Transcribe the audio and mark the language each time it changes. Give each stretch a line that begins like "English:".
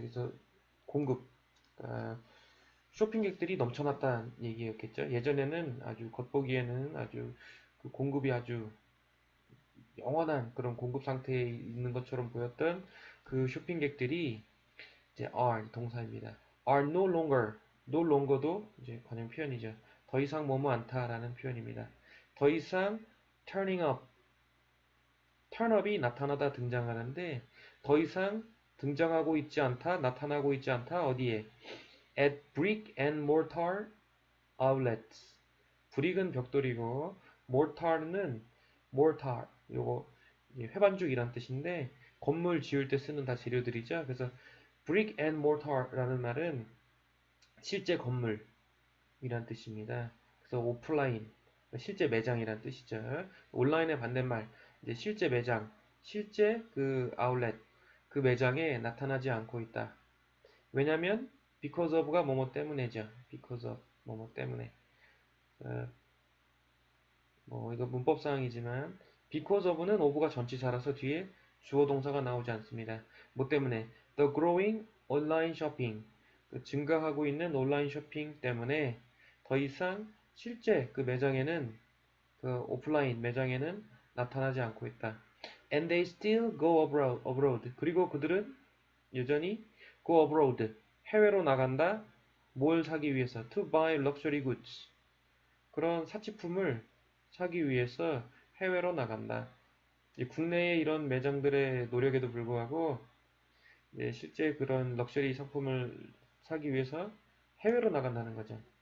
Korean: 그래서 공급, 쇼핑객들이 넘쳐났다는 얘기였겠죠. 예전에는 아주 겉보기에는 아주 그 공급이 아주 영원한 그런 공급 상태에 있는 것처럼 보였던 그 쇼핑객들이 이제 are 동사입니다.
English: are no longer, no longer
Korean: 도 이제 관용 표현이죠. 더 이상 뭐뭐 않다라는 표현입니다. 더 이상
English: turning up, turn up
Korean: 이 나타나다 등장하는데 더 이상 등장하고 있지 않다, 나타나고 있지 않다, 어디에?
English: At brick and mortar outlets.
Korean: 브릭은 벽돌이고, mortar는 mortar, 요거 회반죽이란 뜻인데, 건물 지을 때 쓰는 다 재료들이죠. 그래서 brick and mortar라는 말은 실제 건물이란 뜻입니다. 그래서 오프라인, 실제 매장이란 뜻이죠. 온라인의 반대말, 이제 실제 매장, 실제 그 아울렛, 그 매장에 나타나지 않고 있다. 왜냐면 because of가 뭐뭐 때문에죠. because of 뭐뭐 때문에. 뭐 이거 문법사항이지만 because of는 of가 전치사라서 뒤에 주어 동사가 나오지 않습니다. 뭐 때문에?
English: The growing online shopping.
Korean: 그 증가하고 있는 온라인 쇼핑 때문에 더 이상 실제 그 매장에는 그 오프라인 매장에는 나타나지 않고 있다.
English: And they still go abroad.
Korean: 그리고 그들은 여전히
English: go abroad.
Korean: 해외로 나간다. 뭘 사기 위해서?
English: To buy luxury goods.
Korean: 그런 사치품을 사기 위해서 해외로 나간다. 국내의 이런 매장들의 노력에도 불구하고 실제 그런 럭셔리 상품을 사기 위해서 해외로 나간다는 거죠.